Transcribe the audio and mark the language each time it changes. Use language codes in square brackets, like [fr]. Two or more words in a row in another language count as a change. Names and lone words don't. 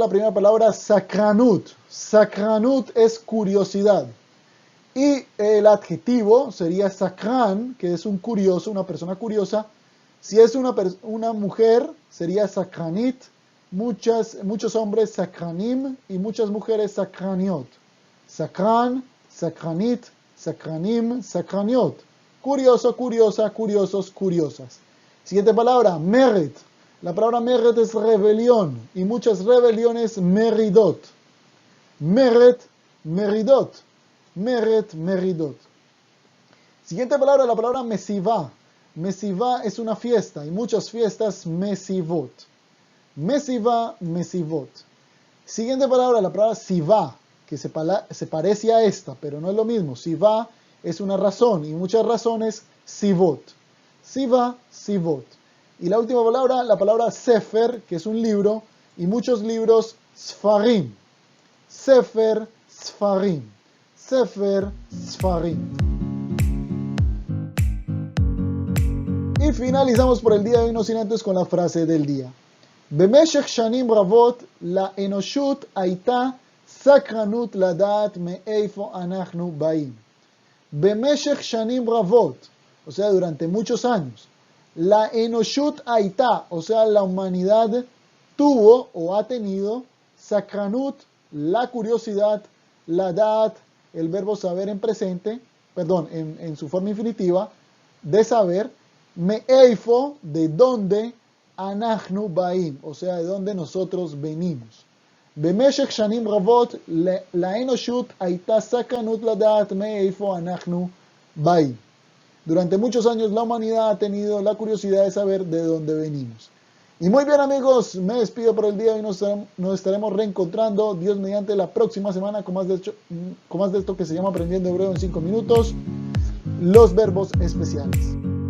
[es] La primera palabra, sakranut. Sakranut es curiosidad. Y el adjetivo sería sakran, que es un curioso, una persona curiosa. Si es una mujer, sería sakranit. Muchos hombres sakranim y muchas mujeres sakraniot. [he] סקרן, סקרנית, סקרנים, סקרניות. [es] Curioso, curiosa, curiosos, curiosas. Siguiente palabra, meret. La palabra meret es rebelión y muchas rebeliones meridot. [he] מרד, מרידות. מרד, מרידות. [es] Siguiente palabra, la palabra mesivá. Mesivá es una fiesta y muchas fiestas mesivot. [he] מסיבה, מסיבות. [es] Siguiente palabra, la palabra sivá, que se parece a esta, pero no es lo mismo. Sivá es una razón y muchas razones sivot. [he] סיבה, סיבות. [es] Y la última palabra, la palabra sefer, que es un libro, y muchos libros sfarim. [he] ספר, ספרים. ספר, ספרים. [es] Y finalizamos por el día de hoy, no sin antes con la frase del día. [he] במשך שנים רבות לאנושות הייתה סקרנות לדעת מאיפה אנחנו באים. במשך שנים רבות, [es] o sea, durante muchos años. [he] לאנושות הייתה, [es] o sea, la humanidad tuvo o ha tenido sakranut, la curiosidad, ladat, el verbo saber en presente, perdón, en su forma infinitiva, de saber, me'eifo, de dónde, [he] אנחנו באים, [es] o sea, de dónde nosotros venimos. [he] במשך שנים רבות לאנושות הייתה סקרנות לדעת מאיפה אנחנו באים. [es] Durante muchos años la humanidad ha tenido la curiosidad de saber de dónde venimos. Y muy bien, amigos, me despido por el día y nos estaremos reencontrando, Dios mediante, la próxima semana con más de esto que se llama Aprendiendo Hebreo en 5 minutos, los verbos especiales.